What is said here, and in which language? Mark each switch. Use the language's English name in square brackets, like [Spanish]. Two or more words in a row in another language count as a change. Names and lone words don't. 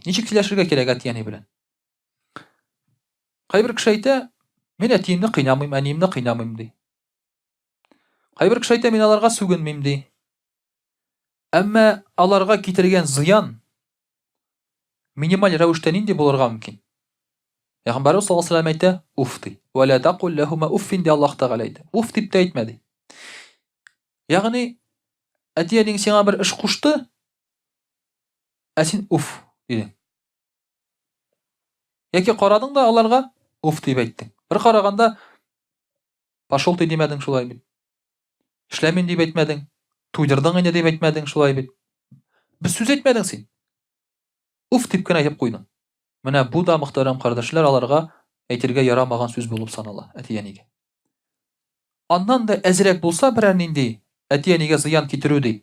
[Tatar] Ничек сөйләшергә кирәк әти-әни белән? Кайбер кеше әйтә, мин әтиемне кыйнамыйм, әниемне кыйнамыйм ди. Кайбер кеше әйтә, мин аларга сүгенмим ди. Әмма аларга китергән зыян минималь рәвештә нинди булырга мөмкин? Пәйгамбәрбез [Arabic] صلى الله عليه وسلم [Tatar] әйтә, уф ди. [Arabic] ولا تقل لهما أف [Tatar] ди, Аллаһ Тәгалә әйтә. Уф дип тә әйтмә ди. Ягъни әти-әниң сиңа бер эш кушты, син уф дидең. Яки карадың да аларга уф дип әйттең. Бер караганда [Russian] пошел ты [Tatar] димәдең шулай бит. Эшләмим дип әйтмәдең. Туйдырдың инде дип әйтмәдең шулай бит. Без сүз әйтмәдең син. Уф дип кенә әйтеп куйдың. Менә бу да, мөхтәрәм кардәшләр, аларга әйтергә ярамаган сүз булып санала әти-әнигә. Аннан да әзрәк булса берәр нинди әти-әнигә зыян китерү ди.